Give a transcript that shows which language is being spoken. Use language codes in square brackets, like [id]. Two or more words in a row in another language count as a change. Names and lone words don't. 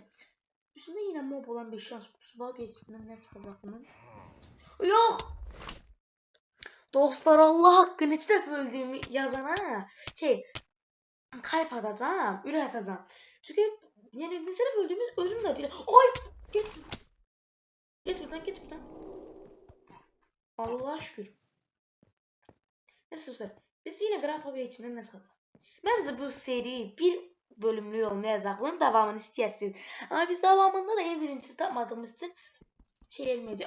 [az] Üstündə yenə mob olan bir şans kutusu var. Geçindən nə çıxacaq bunun? Yox! Dostlar Allah haqqı neçə dəfə öldüyümü yazana kalp atacağım, ürək atacağım. Çünki yəni neçə dəfə öldüyümü özüm də bilə. Ay! Get buradan. Allah şükür. Neyse dostlar. [tr] Biz yine Grafmaker içinden ne çıxacaq? Bence bu seri bir bölümlük olmayacaq. [az] Bunun davamını istəyəsiniz. Ama biz davamında da en birincisi tapmadığımız için elməyəcək.